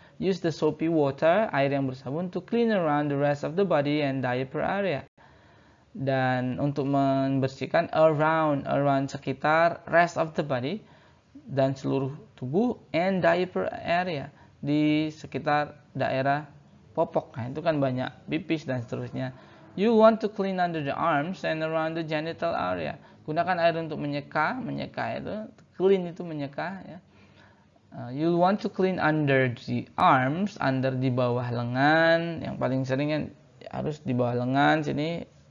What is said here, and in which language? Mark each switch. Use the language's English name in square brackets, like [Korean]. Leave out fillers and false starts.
[English] Use the soapy water, [Indonesian] air yang bersabun, [English] to clean around the rest of the body and diaper area. [Indonesian] Dan untuk membersihkan around sekitar, [English] rest of the body, [Indonesian] dan seluruh tubuh, [English] and diaper area, [Indonesian] di sekitar daerah popok. Nah, itu kan banyak pipis dan seterusnya. [English] You want to clean under the arms and around the genital area. [Indonesian] Gunakan air untuk menyeka itu, clean itu menyeka ya. [English] You want to clean under the arms, [Indonesian] under di bawah lengan, yang paling sering kan harus di bawah lengan sini.